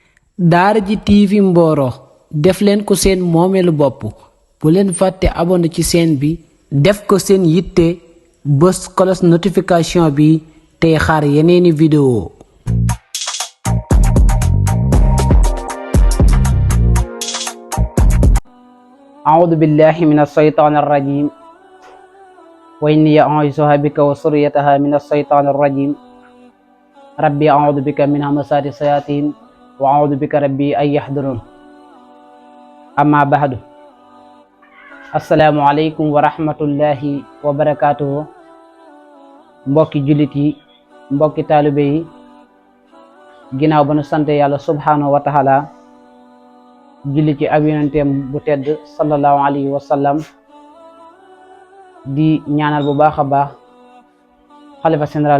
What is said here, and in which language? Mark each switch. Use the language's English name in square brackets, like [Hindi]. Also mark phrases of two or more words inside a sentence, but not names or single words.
[Wolof] Daara J TV Mboro def leen ko seen moomeelu bopp bu leen fàtte abonné ci chaîne bi def ko seen yitte bës [French] cloche notification [Wolof] bi tey xaar yeneeni vidéo. [Arabic] أعوذ بالله من الشيطان الرجيم وإني أعوذها بك وذريتها من الشيطان الرجيم ربي أعوذ بك من همزات الشياطين وأعوذ بك ربي أن يحضرون أما بعد السلام عليكم ورحمة الله وبركاته [Wolof] mbokki jullit yi mbokki taalibe yi ginnaaw ba nu sante yàlla [Arabic] سبحانه وتعالى [Wolof] julli ci ab yonenteem bu tedd [Arabic] صلى الله عليه وسلم [Wolof] di ñaanal bu baax a baax xalifa général